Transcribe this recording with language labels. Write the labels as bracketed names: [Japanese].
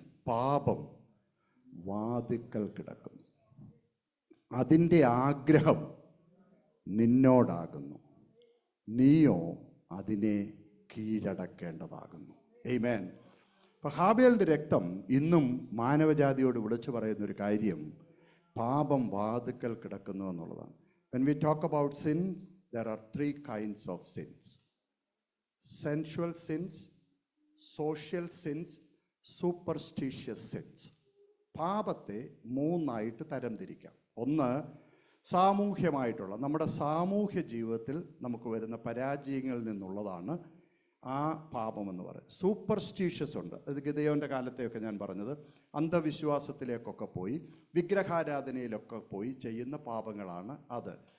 [Malayalam] പാപം വാതിക്കൽ കിടക്കുന്നു, അതിൻ്റെ ആഗ്രഹം നിന്നോടാകുന്നു, നീയോ അതിനെ കീഴടക്കേണ്ടതാകുന്നു. ആമേൻ. അപ്പോൾ ഹാബേലിൻ്റെ രക്തം ഇന്നും മാനവജാതിയോട് വിളിച്ചു പറയുന്നൊരു കാര്യം പാപം വാതിക്കൽ കിടക്കുന്നു എന്നുള്ളതാണ്. [English] When we talk about sin, there are three kinds of sins: sensual sins, social sins, superstitious sins. [Malayalam] പാപത്തെ മൂന്നായിട്ട് തരംതിരിക്കാം. ഒന്ന്, സാമൂഹ്യമായിട്ടുള്ള നമ്മുടെ സാമൂഹ്യ ജീവിതത്തിൽ നമുക്ക് വരുന്ന പരാജയങ്ങളിൽ നിന്നുള്ളതാണ് ആ പാപമെന്ന് പറയും. സൂപ്പർസ്റ്റീഷ്യസ് ഉണ്ട്, അത് ഗിദെയോൻ്റെ കാലത്തെയൊക്കെ ഞാൻ പറഞ്ഞത്, അന്ധവിശ്വാസത്തിലേക്കൊക്കെ പോയി വിഗ്രഹാരാധനയിലൊക്കെ പോയി ചെയ്യുന്ന പാപങ്ങളാണ് അത്.